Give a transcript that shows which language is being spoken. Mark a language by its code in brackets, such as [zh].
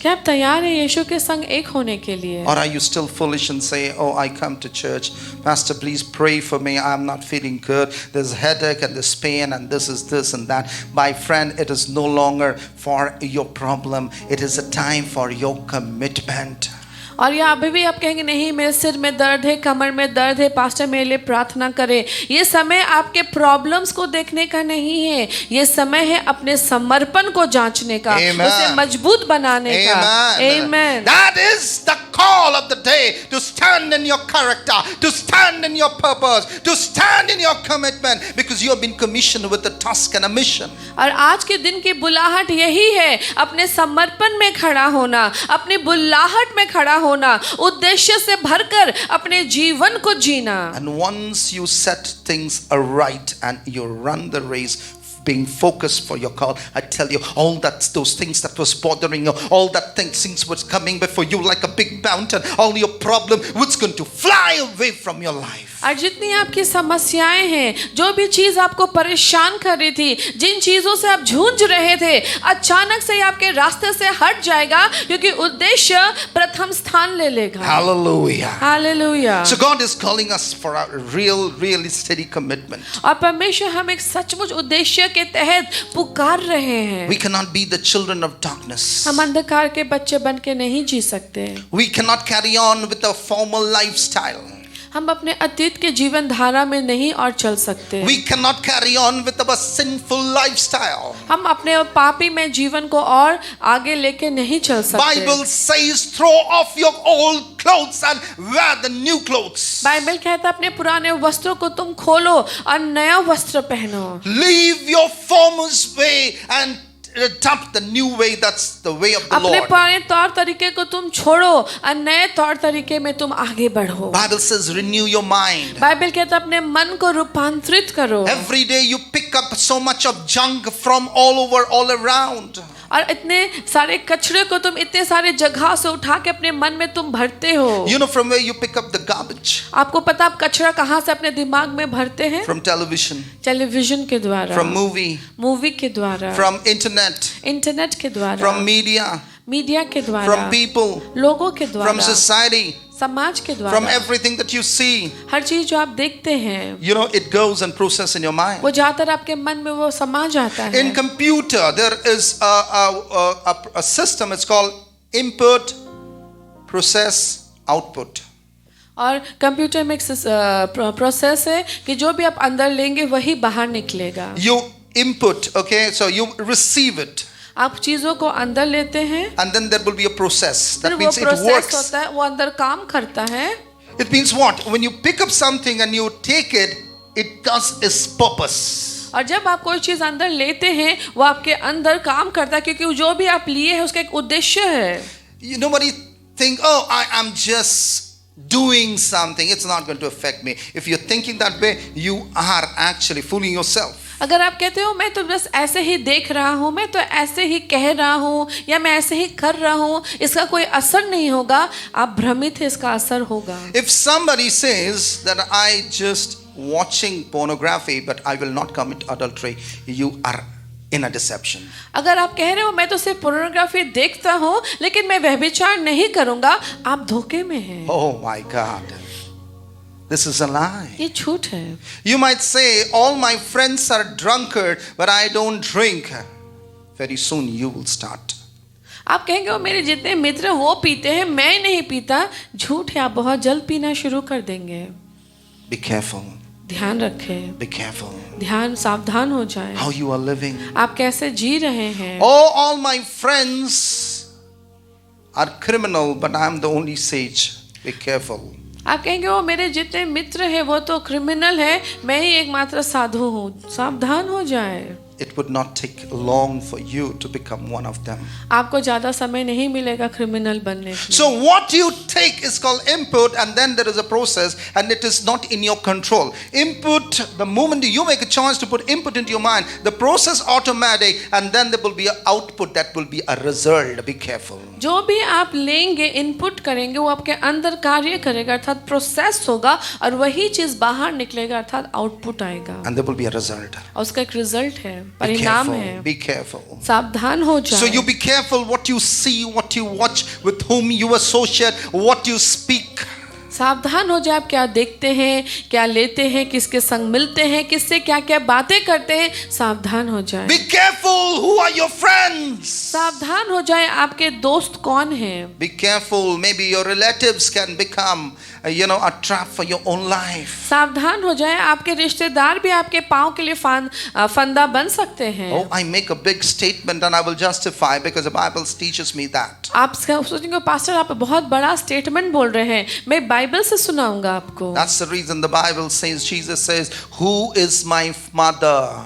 [hi] क्या आप तैयार हैं यीशु के संग एक होने के लिए? [en] Or are you still foolish and say, oh, I come to church, Pastor, please pray for me, I'm not feeling good, there's headache and there's pain and this is this and that. My friend, it is no longer for your problem, it is a time for your commitment. [hi] और या अभी भी आप कहेंगे नहीं, मेरे सिर में दर्द है, कमर में दर्द है, पास्टर मेरे लिए प्रार्थना करें। ये समय आपके प्रॉब्लम्स को देखने का नहीं है, ये समय है अपने समर्पण को जांचने का, उसे मजबूत बनाने का। [en] Amen. That is the call of the day, to stand in your character, to stand in your purpose, to stand in your commitment, because you have been commissioned with a task and a mission. [hi] और आज के दिन की बुलाहट यही है, अपने समर्पण में खड़ा होना, अपनी बुलाहट में खड़ा होना, उद्देश्य से भरकर अपने जीवन को जीना। [en] And once you set things aright and you run the race being focused for your call, I tell you, all those things that was bothering you, all that things was coming before you like a big mountain, all your problem was going to fly away from your life. [hi] और जितनी आपकी समस्याएं हैं, जो भी चीज आपको परेशान कर रही थी, जिन चीजों से आप जूझ रहे थे, अचानक से आपके रास्ते से हट जाएगा, क्योंकि उद्देश्य प्रथम स्थान ले लेगा। [en] Hallelujah. [hi] Hallelujah. [en] So God is calling us for a really steady commitment. [hi] और परमेश्वर हम एक सचमुच उद्देश्य के तहत पुकार रहे हैं। [en] We cannot be the children of darkness. [hi] हम अंधकार के बच्चे बन के नहीं जी सकते। [en] We cannot carry on with a formal lifestyle. [hi] हम अपने अतीत के जीवन धारा में नहीं और चल सकते। [en] We cannot carry on with our sinful lifestyle. [hi] हम अपने पापी में जीवन को और आगे लेके नहीं चल सकते। [en] Bible says throw off your old clothes and wear the new clothes. [hi] Bible कहता है अपने पुराने वस्त्रों को तुम खोलो और नया वस्त्र पहनो। [en] Leave your former way and adopt the new way. That's the way of the [hi] अपने [en] Lord. [hi] पुराने तौर तरीके को तुम छोड़ो और नए तौर तरीके में तुम आगे बढ़ो। [en] Bible says renew your mind. [hi] Bible कहता है अपने मन को रूपांतरित करो। [en] Every day you pick up so much of junk from all over, all around. [hi] और इतने सारे कचरे को तुम इतने सारे जगह से उठा के अपने मन में तुम भरते हो। [en] You know from where you pick up the garbage? [hi] आपको पता आप कचरा कहाँ से अपने दिमाग में भरते हैं? [en] From television, [hi] टेलीविजन के द्वारा, [en] from [hi] मूवी के द्वारा, [en] from internet, [hi] इंटरनेट के द्वारा, [en] from media, [hi] मीडिया के द्वारा, [en] from people, [hi] लोगों के द्वारा, [en] from society, [hi] समाज के द्वारा, [en] from everything that you see. [hi] हर चीज जो आप देखते हैं, [en] You know, it goes and processes in your mind. [hi] वो जाकर आपके मन में वो समा जाता है। [en] In computer, there is a system. It's called input, process, output. [hi] और कंप्यूटर में एक प्रोसेस है कि जो भी आप अंदर लेंगे वही बाहर निकलेगा। [en] You input, okay, so you receive it. [hi] आप चीजों को अंदर लेते हैं, [en] and then there will be a process. [hi] फिर [en] That [hi] वो [en] means it process works. [hi] होता है, वो अंदर काम करता है. [en] It means what? When you pick up something and you take it, it does its purpose. [hi] और जब आप कोई चीज अंदर लेते हैं वो आपके अंदर काम करता है, क्योंकि जो भी आप लिए हैं उसका एक उद्देश्य है. [en] Nobody think, oh, I am just doing something. It's not going to affect me. If you're thinking that way, you are actually fooling yourself. [hi] अगर आप कहते हो मैं तो बस ऐसे ही देख रहा हूँ, मैं तो ऐसे ही कह रहा हूँ, या मैं ऐसे ही कर रहा हूँ, इसका कोई असर नहीं होगा, आप भ्रमित हैं, इसका असर होगा. [en] If somebody says that I just watching pornography but I will not commit adultery, you are in a deception. [hi] अगर आप कह रहे हो मैं तो सिर्फ पोर्नोग्राफी देखता हूँ लेकिन मैं व्यभिचार नहीं करूँगा, आप धोखे में हैं. [en] Oh my God. This is a lie. [hi] ये झूठ है. [en] You might say, all my friends are drunkard, but I don't drink. Very soon you will start. [hi] आप कहेंगे वो मेरे जितने मित्र वो पीते हैं, मैं नहीं पीता. झूठ है, आप बहुत जल्द पीना शुरू कर देंगे. [en] Be careful. [hi] ध्यान रखें. [en] Be careful. [hi] ध्यान, सावधान हो जाएं. [en] How you are living. [hi] आप कैसे जी रहे हैं. [en] Oh, all my friends are criminal, but I am the only sage. Be careful. [hi] आप कहेंगे वो मेरे जितने मित्र हैं वो तो क्रिमिनल है, मैं ही एकमात्र साधु हूँ. सावधान हो जाए. [en] It would not take long for you to become one of them. [hi] आपको ज्यादा समय नहीं मिलेगा क्रिमिनल बनने के. [en] So what you take is called input, and then there is a process, and it is not in your control. Input, the moment you make a choice to put input into your mind, the process automatic, and then there will be an output, that will be a result. Be careful. [hi] जो भी आप लेंगे, input करेंगे, वो आपके अंदर कार्य करेगा, अर्थात प्रोसेस होगा, और वही चीज बाहर निकलेगा, अर्थात आउटपुट आएगा. [en] And there will be a result. [hi] और उसका एक रिजल्ट है, [en] Be [hi] परिणाम [en] careful. [hi] है. [en] Be careful. [hi] सावधान हो जाए. [en] So you be careful what you see, what you watch, with whom you associate, what you speak. [hi] सावधान हो जाए. आप क्या देखते हैं, क्या लेते हैं, किसके संग मिलते हैं, किससे क्या क्या बातें करते हैं. सावधान हो जाए. [en] Be careful who are your friends. [hi] सावधान हो जाए आपके दोस्त कौन हैं. [en] Be careful, maybe your relatives can become a trap for your own life. [hi] सावधान हो जाए, आपके रिश्तेदार भी आपके पाँव के लिए फंदा बन सकते हैं. [en] Oh, I make a big statement and I will justify because the Bible teaches me that. [hi] आप सोचेंगे पास्टर आप बहुत बड़ा स्टेटमेंट बोल रहे हैं, मैं बाइबल से सुनाऊंगा आपको. [en] That's the reason the Bible says, Jesus says, who is my mother?